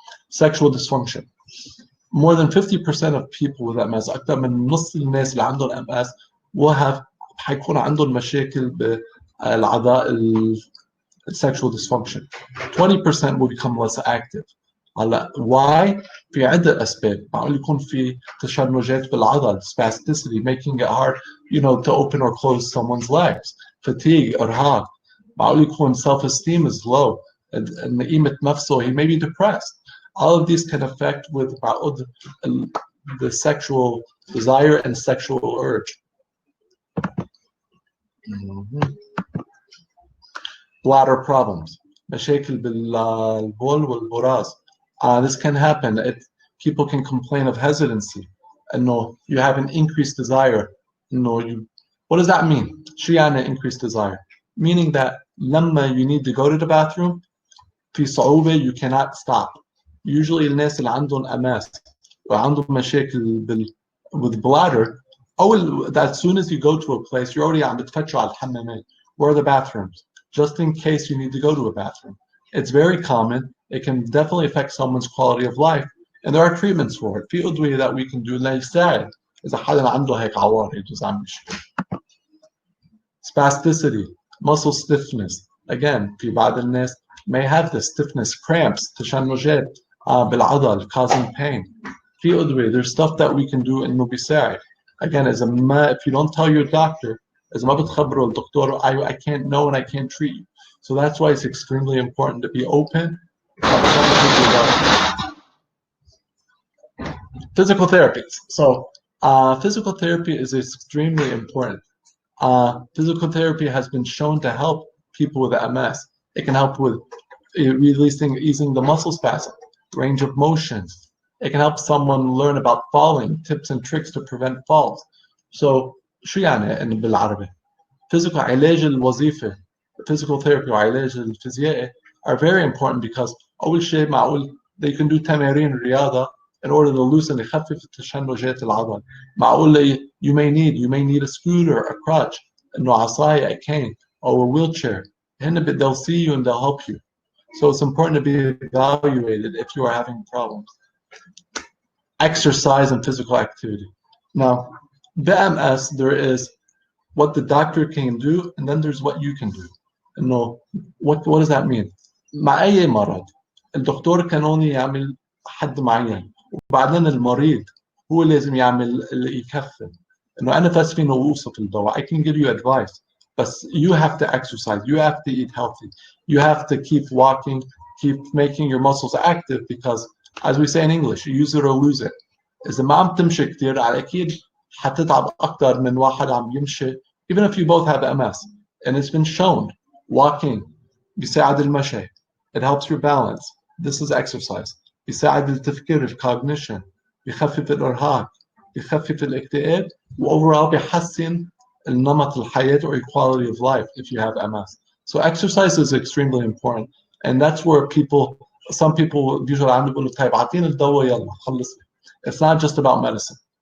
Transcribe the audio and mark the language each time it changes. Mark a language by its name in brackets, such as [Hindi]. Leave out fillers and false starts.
[English] Sexual dysfunction. More than 50% of people with MS, [Arabic] أكثر من نص الناس اللي عندهم [English] MS will have [Arabic] حيكون عندهم مشاكل بالأعضاء [English] sexual dysfunction. 20% will become less active. [Arabic] هلا [English] why؟ [Arabic] في عدة أسباب. معقول يكون في تشنجات بالعضل, [English] spasticity, making it hard, to open or close someone's legs. Fatigue, إرهاق. [Arabic] معقول يكون [English] self-esteem is low. And [Arabic] قيمة نفسه, [English] he may be depressed. All of these can affect with the sexual desire and sexual urge. Bladder problems. [Arabic] مشاكل بالبول والبراز. [English] This can happen. People can complain of hesitancy. You have an increased desire. What does that mean? [Arabic] شو يعني [English] increased desire? Meaning that [Arabic] لما [English] you need to go to the bathroom, [Arabic] في صعوبة, [English] you cannot stop. Usually [Arabic] الناس اللي عندهم MS وعندهم مشاكل [English] with bladder, as soon as you go to a place, you're already [Arabic] عم بتفتشوا على الحمامات. [English] Where are the bathrooms? Just in case you need to go to a bathroom. It's very common. It can definitely affect someone's quality of life, and there are treatments for it. [Arabic] في أدوية [English] that we can do [Arabic] اللي يساعد إذا حدا عنده هيك عوارض إذا عم بيشكي. [English] Spasticity, muscle stiffness. Again, [Arabic] في بعض الناس [English] may have this stiffness, cramps, [Arabic] تشنجات بالعضل, [English] causing pain. [Arabic] في أدوية, [English] there's stuff that we can do [Arabic] إنه بيساعد. [English] Again, if you don't tell your doctor, [Arabic] إذا ما بتخبروا الدكتور [English] I can't know and I can't treat you. So that's why it's extremely important to be open. Physical therapies. So physical therapy is extremely important. Physical therapy has been shown to help people with MS. It can help with easing the muscle spasm, range of motions. It can help someone learn about falling, tips and tricks to prevent falls. [Arabic] So شو يعني إن بالعربي؟ Physical علاج الوظيفة, physical therapy وعلاج الفيزيائي [English] are very important because [Arabic] أول شيء معقول [English] they can do [Arabic] تمارين رياضة [English] in order to loosen [Arabic] يخفف تشنجات العضل. معقول [English] you may need a scooter, a crutch, [Arabic] إنه عصاية, [English] a cane, or a wheelchair. [Arabic] هن [English] they'll see you and they'll help you. So it's important to be evaluated if you are having problems. Exercise and physical activity. Now, the MS, there is what the doctor can do, and then there's what you can do. No, what does that mean? [Arabic] مع أي مرض الدكتور كان [English] only [Arabic] يعمل حد معين وبعدين المريض هو لازم يعمل اللي يكفي. إنه أنا بس فيني أوصف الدواء. [English] I can give you advice, but you have to exercise. You have to eat healthy. You have to keep walking, keep making your muscles active because, as we say in English, use it or lose it. [Arabic] إذا ما عم تمشي كتير على أكيد حتتعب أكتر من واحد عم يمشي. [English] Even if you both have MS, and it's been shown, walking [Arabic] بيساعد المشي. [English] It helps your balance. This is exercise. [Arabic] بيساعد التفكير, cognition. بيخفف الإرهاق. بيخفف الاكتئاب. [English] وoverall [Arabic] بيحسن النمط الحياة [English] or quality of life if you have MS. So exercise is extremely important, and that's where some people usually [Arabic] عم بيقولوا طيب أعطيني الدواء يلا خلصني. [English] It's not just about medicine.